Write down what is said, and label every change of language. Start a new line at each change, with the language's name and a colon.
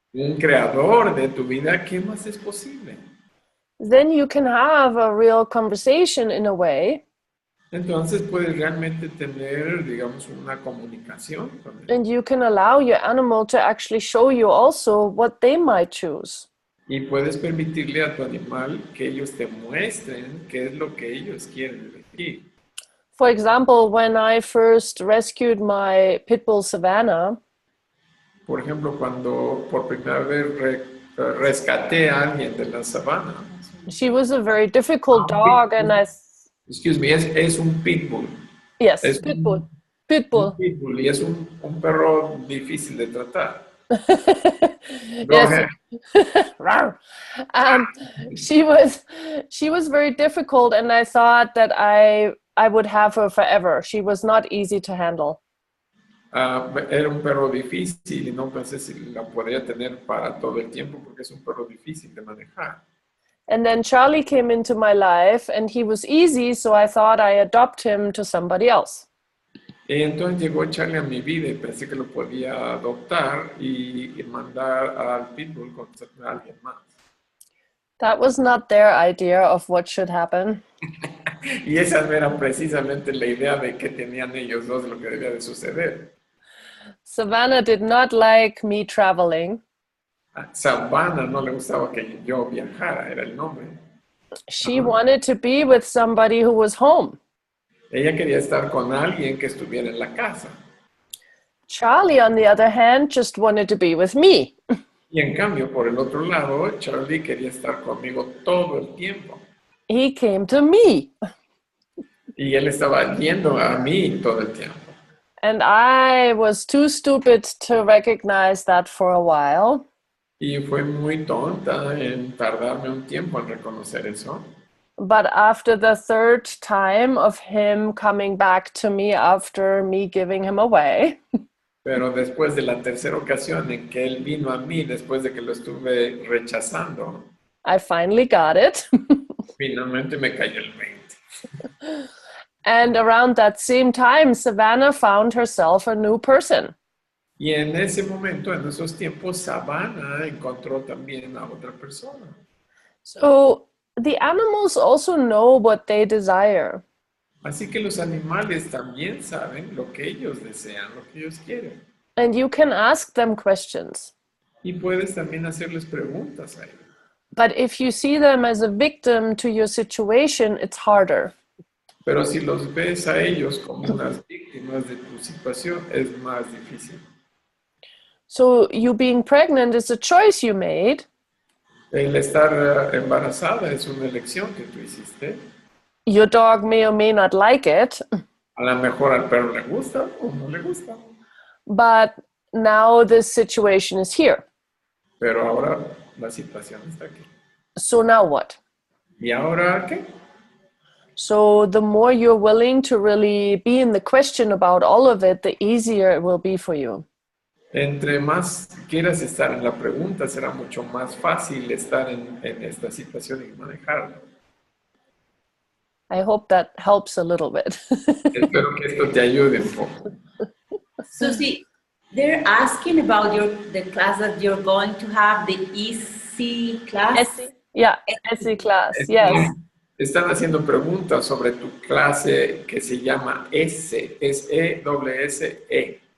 Spanish: un creador de tu vida, ¿qué más es posible?
English: Then you can have a real conversation in a way,
Spanish: Entonces puedes realmente tener, digamos, una comunicación con él.
English: and you can allow your animal to actually show you also what they might choose.
Spanish: Y puedes permitirle a tu animal que ellos te muestren qué es lo que ellos quieren elegir.
English: For example, when I first rescued my pit bull Savannah,
Spanish: Por ejemplo, cuando por primera vez rescaté a alguien de la sabana.
English: she was a very difficult dog, and Excuse me,
Spanish: es un pitbull.
English: yes,
Spanish: Es
English: pit
Spanish: un-
English: bull, pit bull.
Spanish: Un pitbull y es un perro difícil de tratar.
English: Go Yes. ahead. Rawr. She was very difficult, and I thought that I would have her forever. She was not easy to handle.
Spanish: Era un perro difícil y no pensé si la podría tener para todo el tiempo porque es un perro difícil de manejar.
English: And then Charlie came into my life, and he was easy, so I thought I adopt him to somebody else.
Spanish: Y entonces llegó Charlie a mi vida y pensé que lo podía adoptar y mandar al pitbull con alguien más.
English: That was not their idea of what should happen.
Spanish: Y esa no era precisamente la idea de que tenían ellos dos de lo que debía de suceder.
English: Savannah did not like me traveling.
Spanish: A Savannah no le gustaba que yo viajara, era el nombre.
English: She wanted to be with somebody who was home.
Spanish: Ella quería estar con alguien que estuviera en la casa.
English: Charlie, on the other hand, just wanted to be with me.
Spanish: Y en cambio, por el otro lado, Charlie quería estar conmigo todo el tiempo.
English: He came to me.
Spanish: Y él estaba yendo a mí todo el tiempo.
English: And I was too stupid to recognize that for a while.
Spanish: Y fue muy tonta en tardarme un tiempo en reconocer eso.
English: But after the third time of him coming back to me after me giving him away,
Spanish: Pero después de la tercera ocasión en que él vino a mí, después de que lo estuve rechazando,
English: I finally got it.
Spanish: finalmente me cayó el 20.
English: And around that same time, Savannah found herself a new person.
Spanish: Y en ese momento, en esos tiempos, Savannah encontró también a otra persona.
English: So the animals also know what they desire.
Spanish: Así que los animales también saben lo que ellos desean, lo que ellos quieren.
English: And you can ask them questions.
Spanish: Y puedes también hacerles preguntas a ellos.
English: But if you see them as a victim to your situation, it's harder.
Spanish: Pero si los ves a ellos como unas víctimas de tu situación, es más difícil.
English: So you being pregnant is a choice you made.
Spanish: El estar embarazada es una elección que tú hiciste.
English: Your dog may or may not like it,
Spanish: A lo mejor al perro le gusta o no le gusta.
English: but now this situation is here.
Spanish: Pero ahora la situación está aquí.
English: So now what?
Spanish: ¿Y ahora qué?
English: So the more you're willing to really be in the question about all of it, the easier it will be for you.
Spanish: Entre más quieras estar en la pregunta, será mucho más fácil estar en esta situación y manejarla.
English: I hope that helps a little bit.
Spanish: Espero que esto te ayude un poco.
English: Susie, they're asking about the class that you're going to have, the EC class. Essie? Yeah, Essie class, yes.
Spanish: Están haciendo preguntas sobre tu clase que se llama S, es E-S-S-E.